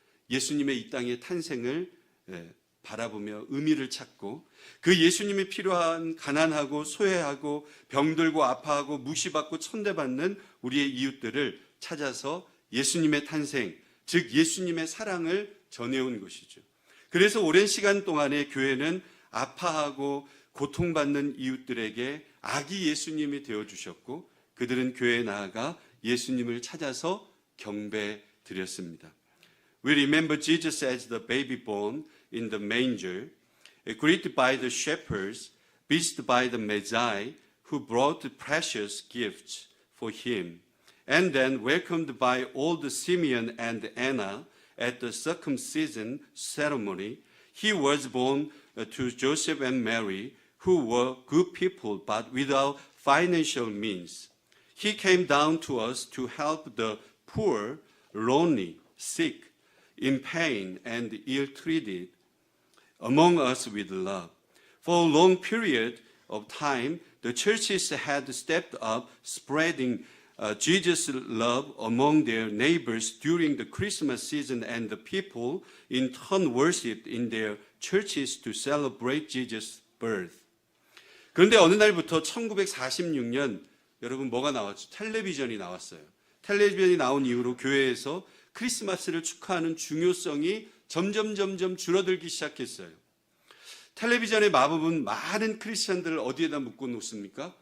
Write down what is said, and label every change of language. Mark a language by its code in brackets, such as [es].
[ko] 예수님의 이 땅의 탄생을 바라보며 의미를 찾고 그 예수님이 필요한 가난하고 소외하고 병들고 아파하고 무시받고 천대받는 우리의 이웃들을 찾아서 예수님의 탄생, 즉 예수님의 사랑을 전해온 것이죠. 그래서 오랜 시간 동안에 교회는 아파하고 고통받는 이웃들에게 아기 예수님이 되어주셨고 그들은 교회에 나아가 예수님을 찾아서 경배 드렸습니다. [en] We remember Jesus as the baby born in the manger, greeted by the shepherds, visited by the Magi who brought precious gifts for him, and then welcomed by old Simeon and Anna at the circumcision ceremony. He was born to Joseph and Mary, who were good people but without financial means. He came down to us to help the poor, lonely, sick, in pain and ill-treated among us with love. For a long period of time, the churches had stepped up, spreading Jesus' love among their neighbors during the Christmas season, and the people in turn worshipped in their churches to celebrate Jesus' birth. [ko] 그런데 어느 날부터 1946년 여러분 뭐가 나왔죠? 텔레비전이 나왔어요. 텔레비전이 나온 이후로 교회에서 크리스마스를 축하하는 중요성이 점점 줄어들기 시작했어요. 텔레비전의 마법은 많은 크리스천들을 어디에다 묶어놓습니까?